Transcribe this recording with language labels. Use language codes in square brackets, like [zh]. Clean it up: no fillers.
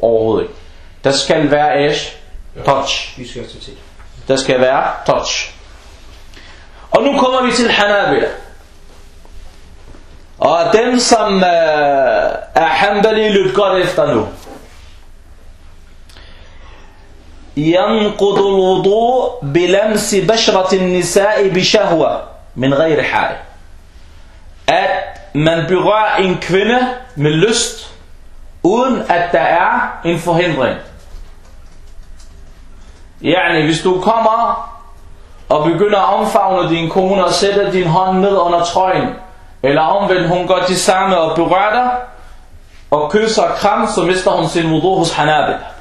[da] Overhovedet ikke. Der skal være ash, touch. Der skal være touch. Og nu kommer vi til Hanabila. Og dem, som er hanbali, lyt godt efter nu. [ar] ينقض الوضوء بلمس بشرة النساء بشهوة من غير حال. [da] At man berører en kvinde med lyst, uden at der er en forhindring. Yani, hvis du kommer og begynder at omfavne din kone og sætter din hånd ned under trøjen, eller omvendt, hun gør det samme og berører dig og kysser og kram, så mister hun sin wudu hos Hanabila.